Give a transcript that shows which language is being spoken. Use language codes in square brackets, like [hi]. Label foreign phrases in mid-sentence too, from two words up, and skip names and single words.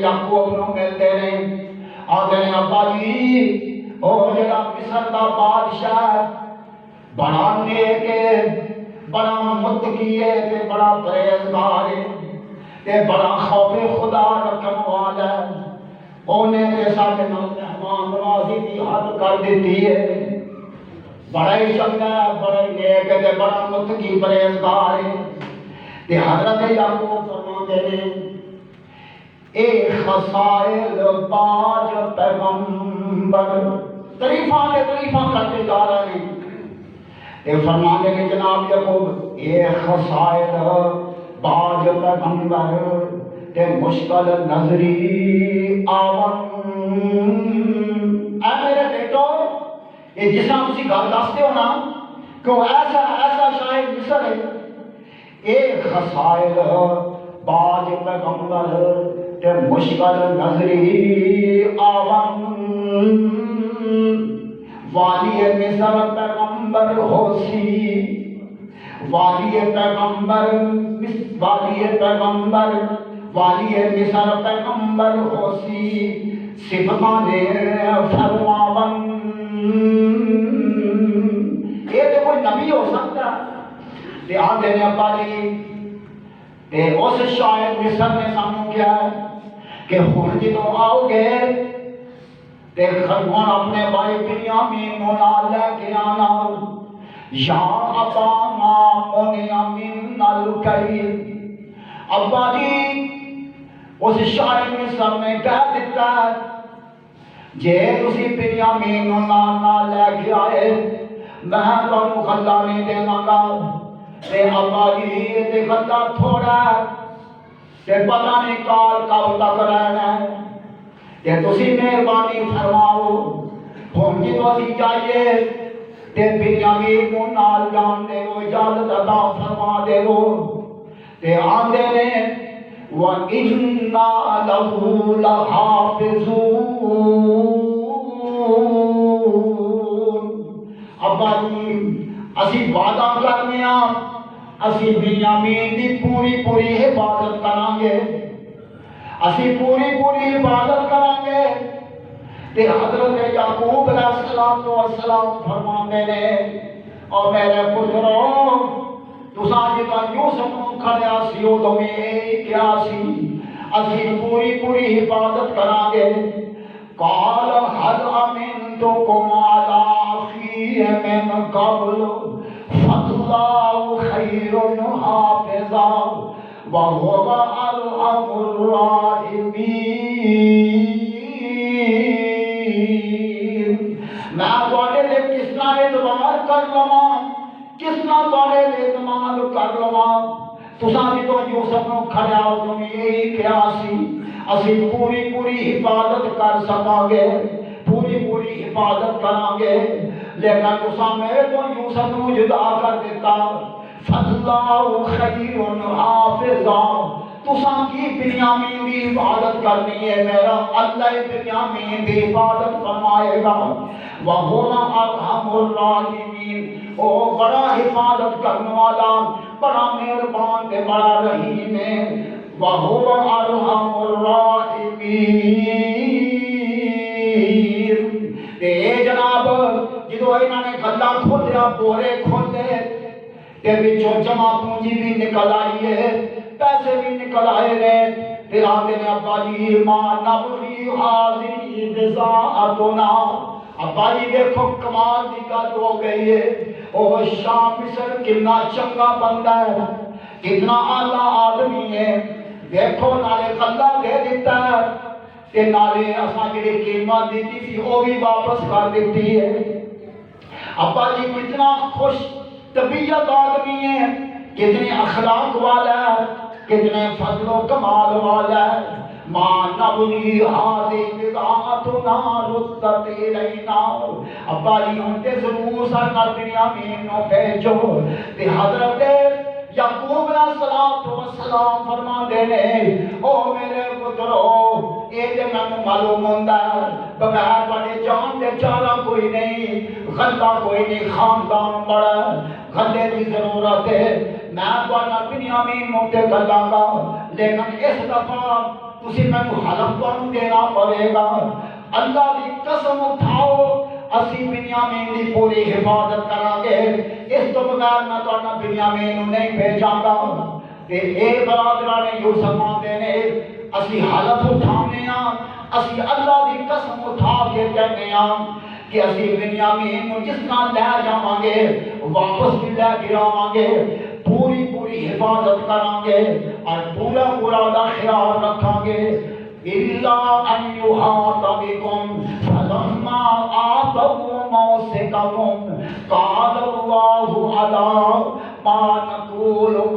[pa] یعقوب نوں ملتے ہیں آتے ہیں ابا جی او جڑا مصر دا بادشاہ بڑا نیک ہے بڑا متقی ہے تے بڑا پرہیزگار ہے تے بڑا خوف خدا رکھن والا ہے انہیں تے ساڈے نال مہمان نوازی دی حد کر دیتی ہے بڑا ہی چنگا ہے بڑا ہی نیک ہے تے بڑا متقی پرہیزگار ہے تے حضرت یعقوب فرماندے نے اے خصائل باج پیغمبر تعریفاں تے تعریفاں [ur] کرتے جا رہے ہیں [pa] تے فرماندے نے جناب یعقوب اے خصائل باج پیغمبر تے مشکل نظری آون اے میرے بیٹو یہ جس طرح تسی گل دستے ہو نا کہ وہ ایسا شاعر مصر ہے ایک خصائل باج پیغمبر تے مشکل نظری آون والی مصر پیغمبر ہوسی والی پیغمبر والی مصر پیغمبر ہوسی صفتاں دے فرماون [ur] یہ تو کوئی نبی ہو سکتا [pa] تے آندے نے ابا جی تے اس شاعر مصر نے سانوں کیا ہے کہ ہن جدوں آؤ گے تے خرمون اپنے بھائی بنیامین نو نال لے کے آنا [ar] یا ابا ما منع من الکیل [pa] ابا جی اس شاعر مصر نے کہہ دیتا ہے جے تسی بنیامین نو نال لے کے آئے میں تانوں غلہ نہیں دیواں گا تے ابا جی تے غلہ تھوڑا ہے تے پتہ نہیں کال کب تک رہنا ہے تے تسی مہربانی فرماؤ ہن جدوں اسی جائیے تے بنیامین نو نال جان دے وہ اجازت عطا فرما دے وہ تے آندے نے [ar] وَإِنَّا لَهُ لَحَافِظُونَ [pa] ابا جی اسی وعدہ کرنے اسی بنیامین دی پوری پوری حفاظت کریں گے اسی پوری پوری حفاظت کریں گے تے حضرت یعقوب [ar] علیہ السلام [pa] فرماندے نے اور میرے پتروں تساں جدوں یوسف نوں کھڑیا سی ادوں میں کیا سی اسی پوری پوری حفاظت کریں گے [ar] قال هل امنتكم على اخي من قبل فالله خير حافظا وهو ارحم الراحمين [pa] میں تواڈے تے کس طرح اعتبار کر لواں کس طرح تواڈے تے اعتماد کر لواں تساں جدوں یوسف نوں کھڑیا ادوں یہی کہا سی اسی پوری پوری حفاظت کر سکاں گے پوری پوری حفاظت کریں گے لیکن تساں میرے تو یوسف نوں جدا کر دیتا [ar] فاللہ خیر حافظا [pa] تساں کی بنیامین دی حفاظت کرنی ہے میرا اللہ بنیامین دی حفاظت فرمائے گا [ar] وَهُوَ أَرْحَمُ الرَّاحِمِينَ [pa] او بڑا حفاظت کرنے والا بڑا مہربان تے بڑا رحیم ہے [ar] وَهُوَ أَرْحَمُ الراحمین [pa] تے جناب جدو انہوں نے گلا کھولیا بورے کھولے تے وچوں جمع پونجی بھی نکل آئی ہے پیسے بھی نکل آئے نے تے آندے نے ابا جی [ar] ما نبغی حاضری بضاعتنا [pa] ابا جی دیکھو کمال دی گل ہو گئی ہے او شاہ مصر کتنا چنگا بندہ ہے کتنا اعلیٰ آدمی ہے دیکھو نالے غلہ دے دیتا ہے تے نالے اساں جڑی قیمت دیتی تھی وہ بھی واپس کر دیتی ہے ابا جی کتنا خوش طبیعت آدمی ہے کتنے اخلاق والا ہے کتنے فضل و کمال والا ہے [ar] ما نبغی حاضی بضاعتنا ردت الینا [pa] ابا جی ہن تے ضرور سارا بنیامین نو بھیجو تے حضرت یعقوب [ar] علیہ السلام [pa] فرماندے نے او میرے پترو اے تے مینوں معلوم ہوندا ہے بغیر تواڈے جان دے چارہ کوئی نہیں غلہ کوئی نہیں خاندان بڑا غلے دی ضرورت ہے میں تواڈا بنیامین نوں تے گلاں گا لیکن اس دفعہ تسی مینوں حلف تانوں دینا پڑے گا اللہ دی قسم اٹھاؤ اسی بنیامین دی پوری حفاظت کریں گے اس تو بغیر میں تواڈا بنیامین نوں نہیں بھیجاں گا تے اے برادران یوسف آندے نے اسی حلف اٹھانے اسی اللہ دی قسم اٹھا کے کہنے کہ اسی بنیامین نوں جس طرح لے جاواں گے واپس بھی لے کے آواں گے پوری پوری حفاظت کریں گے اور پورا پورا دا خیال رکھیں گے [ar] إِلَّا أَن يُحَاطَ بِكُمْ فَلَمَّا آتَوْا مَوْثِقَهُمْ قَالَ اللَّهُ عَلَىٰ مَا نَقُولُ